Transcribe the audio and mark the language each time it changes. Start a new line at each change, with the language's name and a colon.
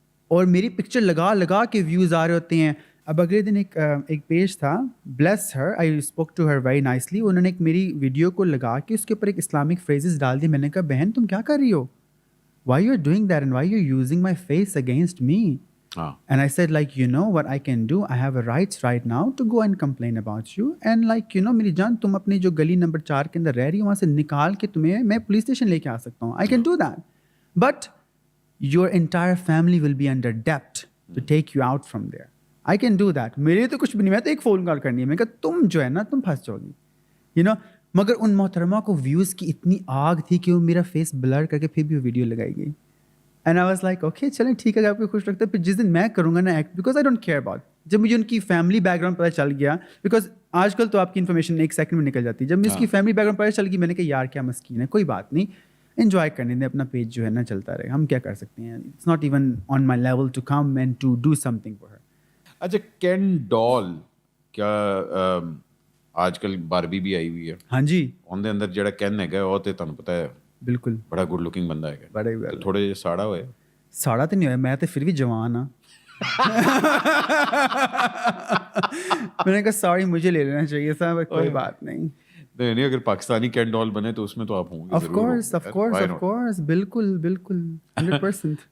Urdu: اور میری پکچر لگا لگا کے ویوز آ رہے ہوتے ہیں. اب اگلے دن ایک پیج تھا, bless Hare,
English: I spoke to her very nicely,
Urdu: انہوں نے ایک میری ویڈیو کو لگا کے اس کے اوپر ایک اسلامک فریزز ڈال دی. میں نے کہا بہن تم کیا کر رہی ہو,
English: Why you are doing that and why you are using my face against me. And I said, like, you know what I can do? I have a rights right now to go and complain about you. And like, you know,
Urdu: میری جان تم اپنی جو گلی number 4 کے اندر رہ رہی ہو وہاں سے نکال کے تمہیں میں پولیس اسٹیشن لے کے آ سکتا ہوں.
English: I can do that. But your entire family will be under debt to take you out from there. I can do that.
Urdu: میرے تو کچھ بھی نہیں, میں تو ایک فون کال کرنی ہے. میں کہا تم جو ہے نا تم پھنس جاؤ گی.
English: You know,
Urdu: مگر ان محترمہ کو ویوز کی اتنی آگ تھی کہ وہ میرا فیس بلر کر کے پھر بھی وہ ویڈیو لگائی گئی.
English: and I was like okay
Urdu: چلیں ٹھیک ہے, آپ کو خوش لگتا ہے. پھر جس دن میں کروں گا نا act,
English: because I don't care about,
Urdu: جب مجھے ان کی فیملی بیک گراؤنڈ پتہ چل گیا, بیکاز آج کل تو آپ کی انفارمیشن ایک سیکنڈ میں نکل جاتی ہے, جب مجھے اس کی فیملی بیک گراؤنڈ پتہ چل گئی, میں نے کہا یار کیا مسکین ہے, کوئی بات نہیں, انجوائے کرنے دیں, اپنا پیج جو ہے نا چلتا رہے, ہم کیا کر سکتے ہیں.
English: It's not even on my level to come and to do something for her.
Urdu: اچھا, کین ڈال کیا آج کل باربی بھی آئی ہوئی ہے, ہاں جی,
Punjabi: ان دے اندر جڑا کین ہے وہ تے تانوں پتہ ہے
Urdu: بالکل بڑا گڈ لکنگ بندہ ہے, بڑے
Punjabi: تھوڑے جے ساڑا ہوئے. ساڑا تو نہیں ہوا, میں تو پھر بھی جوان ہاں.
Urdu: میں نے کہا سوری مجھے لے لینا چاہیے تھا, کوئی بات نہیں. نہیں, اگر پاکستانی کین ڈال بنے تو اس میں تو آپ ہوں گے.
English: of course of course of course,
Urdu: بالکل بالکل
English: 100%.